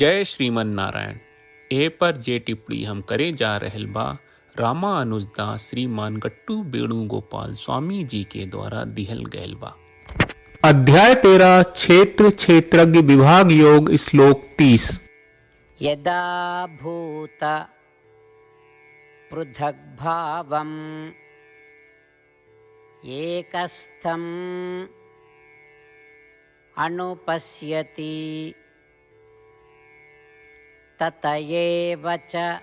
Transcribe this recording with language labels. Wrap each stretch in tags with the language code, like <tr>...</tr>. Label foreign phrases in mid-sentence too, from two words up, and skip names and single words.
<bho>जय श्रीमन नारायण। ए पर जे टिप्पणी हम करे जा रहल बा रामानुजदास श्रीमान गट्टू वेणुगोपाल स्वामी जी के द्वारा दिहल गयल बा। अध्याय 13 क्षेत्र क्षेत्रज्ञ विभाग योग श्लोक 30।</bho> <sa>यदा भूत पृथग्भावम् एकस्थम् अनुपश्यति तत एव च</sa>